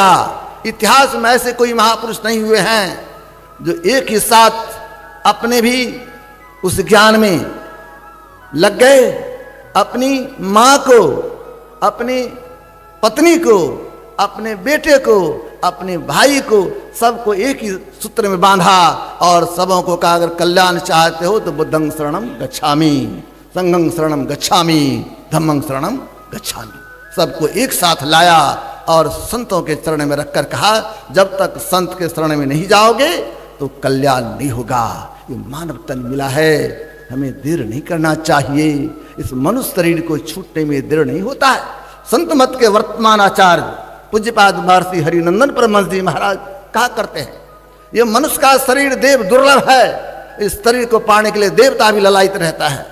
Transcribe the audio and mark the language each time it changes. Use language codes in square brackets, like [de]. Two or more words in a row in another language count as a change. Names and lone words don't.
[hi] इतिहास में ऐसे कोई महापुरुष नहीं हुए हैं जो एक ही साथ अपने भी उस ज्ञान में लग गए, अपनी माँ को, अपनी पत्नी को, अपने बेटे को, अपने भाई को, सबको एक ही सूत्र में बांधा और सबों को कहा अगर कल्याण चाहते हो तो [pi] बुद्धं शरणं गच्छामि, संघं शरणं गच्छामि, धम्मं शरणं गच्छामि। [hi] सबको एक साथ लाया और संतों के चरण में रखकर कहा जब तक संत के शरण में नहीं जाओगे तो कल्याण नहीं होगा। ये मानव तन मिला है, हमें देर नहीं करना चाहिए। इस मनुष्य शरीर को छूटने में देर नहीं होता है। संत मत के वर्तमान आचार्य पूज्यपाद महर्षि हरिनंदन परमहंस जी महाराज कहा करते हैं, ये मनुष्य का शरीर देव दुर्लभ है, इस शरीर को पाने के लिए देवता भी ललायित रहता है।